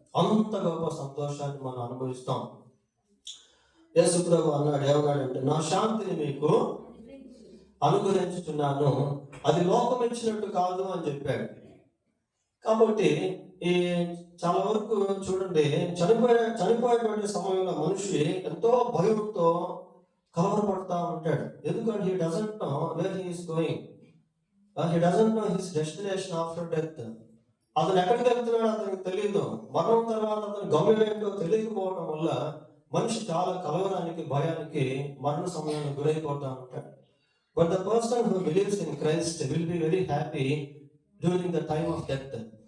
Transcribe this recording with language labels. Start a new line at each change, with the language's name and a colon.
Telugu: అంత గొప్ప సంతోషాన్ని మనం అనుభవిస్తాం. యేసు ప్రభు అన్నాడు, ఏమన్నాడంటే, నా శాంతిని మీకు అనుగ్రహించుతున్నాను, అది లోకం ఇచ్చినట్టు కాదు అని చెప్పాడు. కాబట్టి ఈ చాలా వరకు చూడండి, చనిపోయేటువంటి సమయంలో మనిషి ఎంతో భయంతో కలవరపడతా ఉంటాడు.
English: ఎందుకంటే he doesn't know where he is going. He doesn't know his destination after death.
Telugu: అతను ఎక్కడికి వెళ్తున్నాడో అతనికి తెలియదు. మరణం తర్వాత అతని గమ్యం ఏంటో తెలియకపోవడం వల్ల మనిషి చాలా కలవరానికి, భయానికి మరణ సమయంలో గురైపోతా ఉంటాడు.
English: But the person who believes in Christ will be very happy during the time of death.